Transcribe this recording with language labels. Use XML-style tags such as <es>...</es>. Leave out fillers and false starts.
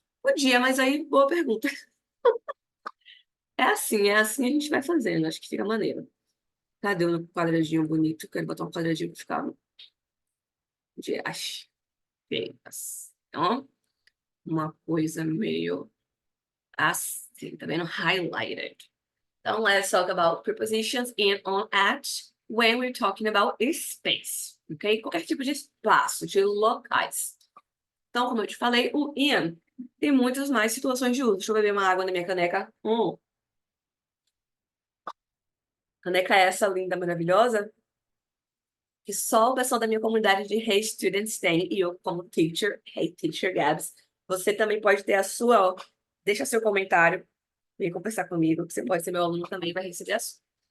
<pt>Podia, mas aí, boa pergunta. É assim a gente vai fazendo, acho que fica maneiro. Cadê o quadradinho bonito? Quero botar um quadradinho para ficar de as feias. Então, uma coisa meio assim, tá vendo?</pt> <en>Highlighted.</en> <pt>Então,</pt> <en>let's talk about prepositions in, on, at, when we're talking about space, ok?</en> <pt>Qualquer tipo de espaço, de locais. Então, como eu te falei, o in tem muitas mais situações de uso. Deixa eu beber uma água na minha caneca. Caneca essa linda, maravilhosa, que só o pessoal da minha comunidade de Hey Students tem, e eu como teacher, Hey Teacher Gabs, você também pode ter a sua, ó, deixa seu comentário, vem conversar comigo, que você pode ser meu aluno também, vai receber a sua.</pt>